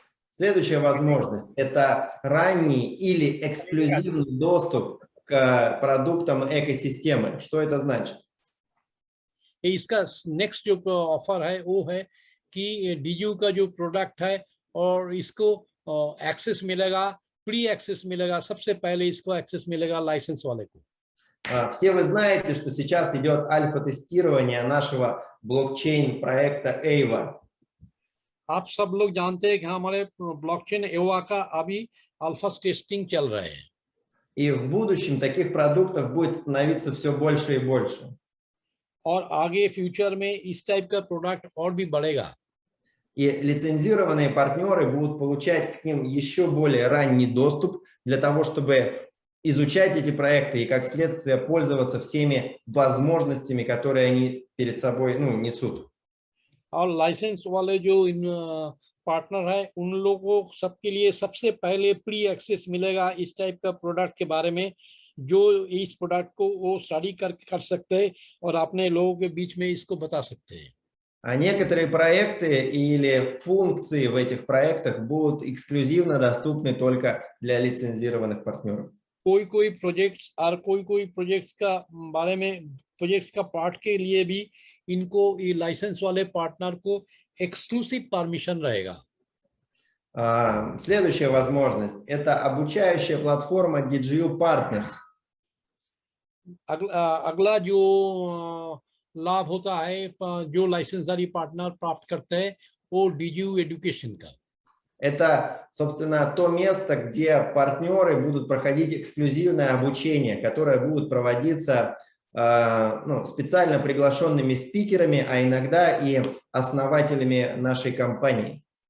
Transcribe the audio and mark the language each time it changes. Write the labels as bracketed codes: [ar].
[ru] Следующая возможность – это ранний или эксклюзивный доступ к продуктам экосистемы. Что это значит? [hi] इसका नेक्स्ट जो ऑफर है वो है कि डीयू का जो प्रोडक्ट है और इसको एक्सेस मिलेगा, प्री एक्सेस मिलेगा, सबसे पहले इसको एक्सेस मिलेगा लाइसेंस वाले को। [ru] Все вы знаете, что сейчас идет альфа-тестирование нашего блокчейн-проекта EIVA. [hi] आप सब लोग जानते हैं कि हमारे ब्लॉकचेन एवा का अभी अल्फा टेस्टिंग चल रहा है। [ru] И в будущем таких продуктов будет становиться все больше и больше. [hi] और आगे फ्यूचर में इस टाइप का प्रोडक्ट और भी बढ़ेगा। [ru] И лицензированные партнеры будут получать к ним еще более ранний доступ для того, чтобы изучать эти проекты и, как следствие, пользоваться всеми возможностями, которые они перед собой несут. [hi] और लाइसेंस वाले जो इन पार्टनर है उन लोगों सबके लिए सबसे पहले प्री एक्सेस मिलेगा इस टाइप का प्रोडक्ट के बारे में, जो इस प्रोडक्ट को वो स्टडी कर सकते हैं और अपने लोगों के बीच में इसको बता सकते हैं। [ru] А некоторые проекты или функции в этих проектах будут эксклюзивно доступны только для лицензированных партнеров. [hi] कोई प्रोजेक्ट्स और कोई प्रोजेक्ट्स का बारे में प्रोजेक्ट्स का पार्ट के लिए भी इनको ये लाइसेंस वाले पार्टनर को एक्सक्लूसिव परमिशन रहेगा। [ru] Следующая возможность – это обучающая платформа DGU Partners. [hi] अगला जो लाभ होता है जो लाइसेंसदारी पार्टनर प्राप्त करते हैं वो DGU एजुकेशन का। [ru] Это, собственно, то место, где партнеры будут проходить эксклюзивное обучение, которое будет проводиться специально приглашенными спикерами, а иногда и основателями нашей компании.